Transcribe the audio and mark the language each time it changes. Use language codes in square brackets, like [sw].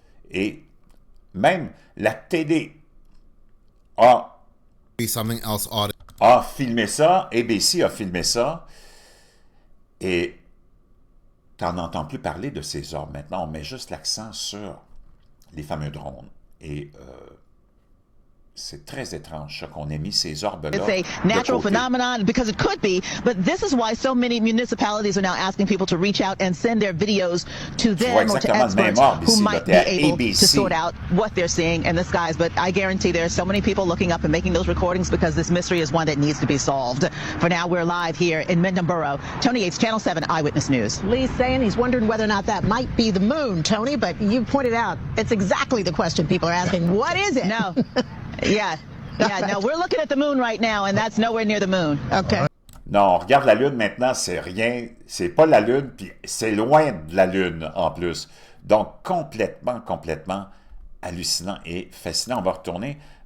[fr] Et même la télé a filmé ça, ABC a filmé ça, et tu n'en entends plus parler de ces orbes. Maintenant, on met juste l'accent sur les fameux drones. Et c'est très étrange ça, qu'on ait mis ces orbes-là. [en] It's a natural phenomenon because it could be, but this is why so many municipalities are now asking people to reach out and send their videos to them or to experts who might be able to sort out what they're seeing in the skies. But I guarantee there are so many people looking up and making those recordings because this mystery is one that needs to be solved. For now, we're live here in Mendham Borough. Tony Yates, Channel 7 Eyewitness News. Lee's saying he's wondering whether or not that might be the moon, Tony, but you pointed out it's exactly the question people are asking. What is it? No. Yeah, no, we're looking at the moon right now, and that's nowhere near the moon. Okay. [fr] Non, on regarde la Lune maintenant, c'est rien, c'est pas la Lune, puis c'est loin de la Lune en plus. Donc, complètement hallucinant et fascinant. On va retourner.